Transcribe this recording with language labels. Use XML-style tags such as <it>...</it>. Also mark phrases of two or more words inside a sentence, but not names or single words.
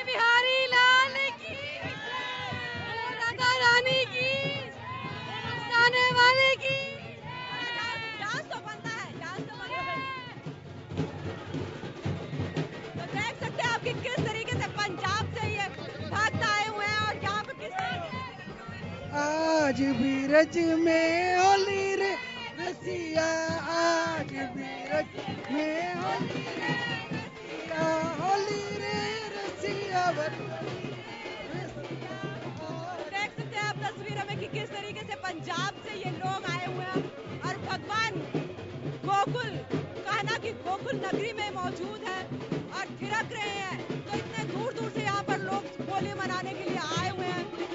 <hi>बिहारी लाल की, राधा रानी की, आने वाले की। डांस तो बनता है, डांस तो बनता है। तो देख सकते हैं आप कि किस तरीके से पंजाब से ये भक्त आए हुए हैं और यहाँ पे किस</hi> <bra>आज भी रज में होली रे रसिया, आज भी रज में होली रे रसिया, होली रे रसिया।</bra> <hi>देख सकते हैं आप तस्वीरों में कि किस तरीके से पंजाब से ये लोग आए हुए हैं और भगवान गोकुल, कहना कि गोकुल नगरी में मौजूद है और थिरक रहे हैं। तो इतने दूर दूर से यहाँ पर लोग होली मनाने के लिए आए हुए हैं।</hi>